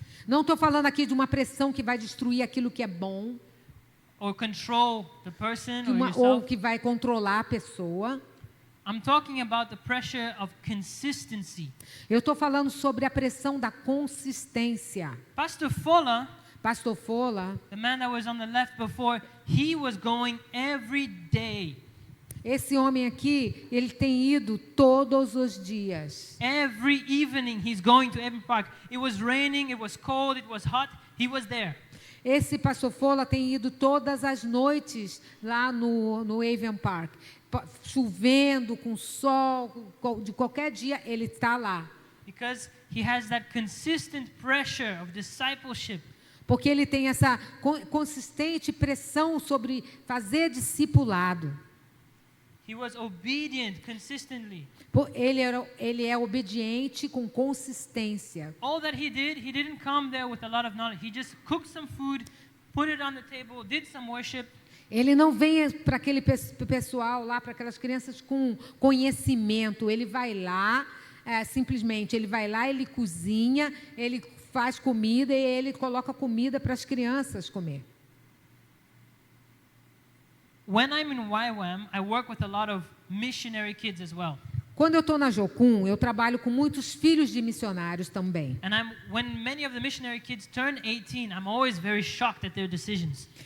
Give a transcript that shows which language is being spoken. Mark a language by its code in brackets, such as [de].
[pt] Não estou falando aqui de uma pressão que vai destruir aquilo que é bom, [en] or control the person or [pt] ou [en] yourself. [pt] que vai controlar a pessoa. [en] I'm talking about the pressure of consistency. [pt] Eu estou falando sobre a pressão da consistência. [en] Pastor Fola, [pt] Pastor Fola, [en] the man that was on the left before, he was going every day. [pt] esse homem aqui, ele tem ido todos os dias. [en] Every evening he's going to Avon Park. It was raining, it was cold, it was hot. He was there. [pt] Esse pastor Fola tem ido todas as noites lá no Avon Park. Chovendo, com sol, de qualquer dia, ele está lá. [en] Because he has that consistent pressure of discipleship. [pt] Porque ele tem essa consistente pressão sobre fazer discipulado. [en] He was obedient consistently. [pt] Ele é obediente com consistência. [en] All that he didn't come there with a lot of knowledge. He just cooked some food, put it on the table, did some worship. [pt] Ele não vem para aquele pessoal lá, para aquelas crianças com conhecimento. Ele vai lá, simplesmente, ele vai lá, ele cozinha, ele faz comida e ele coloca comida para as crianças comer. [en] When I'm in YWAM, I work with a lot of missionary kids as well. [pt] Quando eu estou na Jocum, eu trabalho com muitos filhos de missionários também. [en] And when many of the missionary kids turn 18, I'm always very shocked at their decisions.